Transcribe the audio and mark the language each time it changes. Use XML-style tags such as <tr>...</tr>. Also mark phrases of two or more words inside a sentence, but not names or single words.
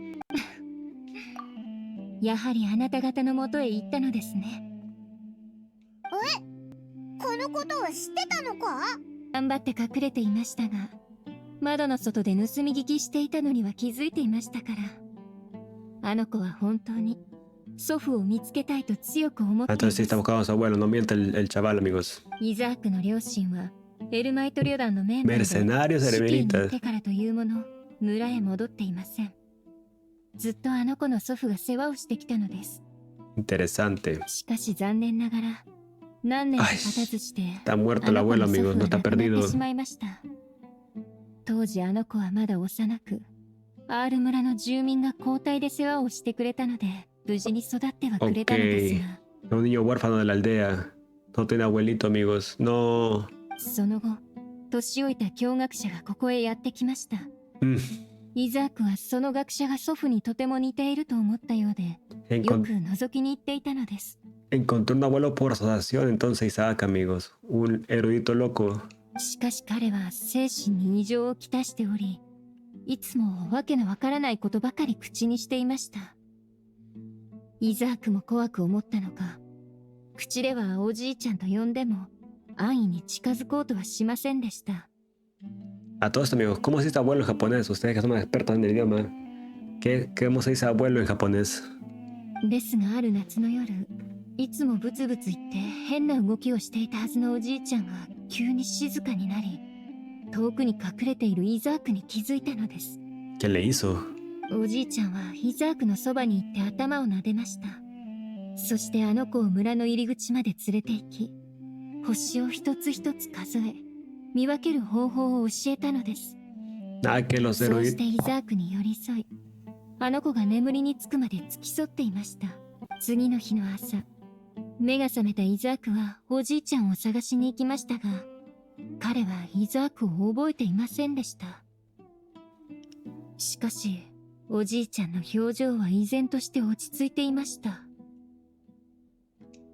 <ja>やはりあなた方の元へ行ったのですね。このことを知ってたのか？頑張って隠れていましたが、窓の外で盗み聞きしていたのには気づいていましたから。あの子は本当に祖父を見つけたいと強く思っていま</ja> <es>Entonces sí</es> <ja>す。</ja> <es>está buscando a su abuelo, no miente el chaval, amigos.</es> <ja>イザークの両親はエルマイト旅団のメンバーで死刑</ja> <es>Mercenarios</es> <ja>に</ja> <es>eremitas.</es> <ja>行ってからというもの、村へ戻っていません。ずっとあの子の祖父が世話をしてきたのです。</ja> <es>Interesante.</es> <ja>しかし残念ながら何年か経たずして</ja> <es>Está muerto el abuelo, amigos, no está</es> <ja>亡くなっ</ja> <es>perdido.</es> <ja>てしまいました。当時あの子はまだ幼く、アール村の住民が交代で世話をしてくれたので無事に育ってはくれたのですが、</ja> <es>Un niño huérfano de la aldea. No tiene abuelito, amigos. No.</es> <ja>その後年老いた教学者がここへやってきました。イザークはその学者が祖父にとても似ていると思ったようで、よく覗きに行っていたのです。</ja> <es>Encontró un abuelo por asociación, entonces Isaac, amigos. Un erudito loco.</es> <ja>しかし彼は精神に異常をきたしており、いつもわけのわからないことばかり口にしていました。イザークも怖く思ったのか、口ではおじいちゃんと呼んでも安易に近づこうとはしませんでした。</ja> <es>A todos esto, amigos, ¿cómo se dice abuelo en japonés? Ustedes que son expertos en el idioma. ¿Cómo se dice abuelo en japonés?</es> <ja>ですがある夏の夜、いつもブツブツ言って変な動きをしていたはずのおじいちゃんが急に静かになり、遠くに隠れているイザークに気づいたのです。</ja> <es>¿Qué le hizo?</es> <ja>おじいちゃんはイザークのそばに行って頭を撫でました。そしてあの子を村の入り口まで連れて行き、星を一つ一つ数え、見分ける方法を教えたのです。</ja> <es>Ah, que los</es> <ja>そうして</ja> <es>eruditos.</es> <ja>イザークに寄り添い、あの子が眠りにつくまで付き添っていました。次の日の朝、目が覚めたイザークはおじいちゃんを探しに行きましたが、彼はイザークを覚えていませんでした。しかし、おじいちゃんの表情は依然として落ち着いていました。</ja>